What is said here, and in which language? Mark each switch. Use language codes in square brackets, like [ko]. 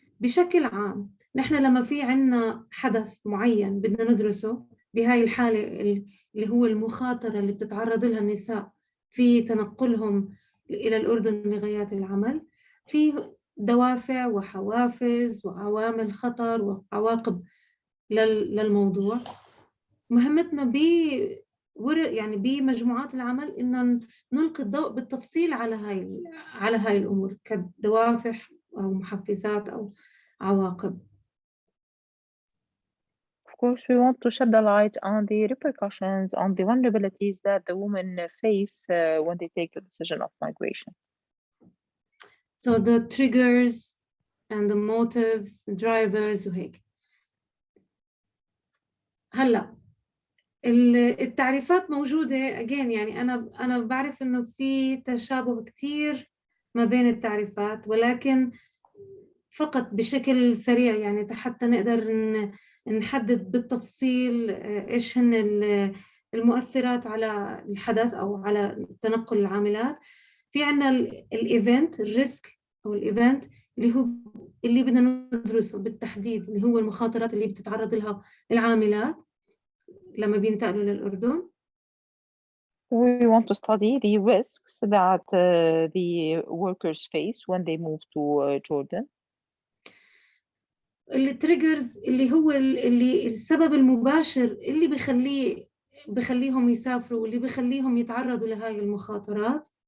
[ar] بشكل عام نحن لما في عنا حدث معين بدنا ندرسه، بهاي الحالة اللي هو المخاطرة اللي بتتعرض لها النساء في تنقلهم إلى الأردن لغايات العمل، في دوافع وحوافز وعوامل خطر وعواقب للموضوع. مهمتنا يعني بمجموعات العمل إن نلقي الضوء بالتفصيل على هاي الأمور كدوافع أو محفزات أو عواقب. [en] Of course, we want to shed the light on the repercussions, on the vulnerabilities that the women face when they take the decision of migration. So the triggers and the motives, drivers وهيك. [ar] هلا التعريفات موجودة again، يعني أنا بعرف إنه في تشابه كتير ما بين التعريفات، ولكن فقط بشكل سريع يعني حتى نقدر نحدد بالتفصيل إيش هن المؤثرات على الحدث أو على تنقل العاملات. في عنا الإيفنت، الريسك أو الإيفنت اللي بدنا ندرسه بالتحديد، اللي هو المخاطرات اللي بتتعرض لها العاملات لما بينتقلوا للأردن. [en] We want to study the risks that the workers face when they move to Jordan. [ar] التريجرز اللي هو اللي السبب المباشر اللي بخليهم يسافروا واللي بخليهم يتعرضوا لهاي المخاطرات.